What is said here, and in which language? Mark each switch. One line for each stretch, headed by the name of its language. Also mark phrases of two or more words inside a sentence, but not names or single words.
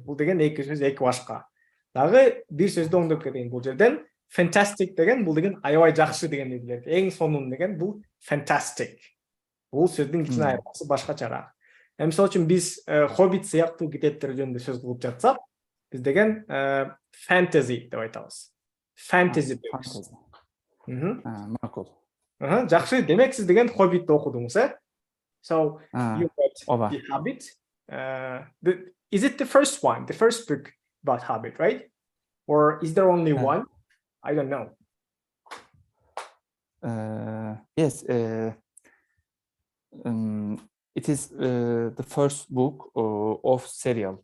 Kyrgyz: Бул деген эки сөз эки башка. Дагы бир сөздү оңдоп кетейин бул жерден. Fantastic деген бул деген аябай жакшы дегенди билдирет. Эң сонун деген бул fantastic. Бул сөздүн кичине айырмасы башкачараак. Мисалы үчүн биз Хоббит сыяктуу китептер жөнүндө сөз кылып жатсак, биз деген fantasy деп айтабыз.
English: Fantasy books.
Kyrgyz: Макул. Жакшы, демек сиз деген Хоббитти окудуңуз,
English: So you read The Hobbit. Is it the first one, the first book about Hobbit, right? Or is there only one? I don't know. Yes, it is the first book of serial.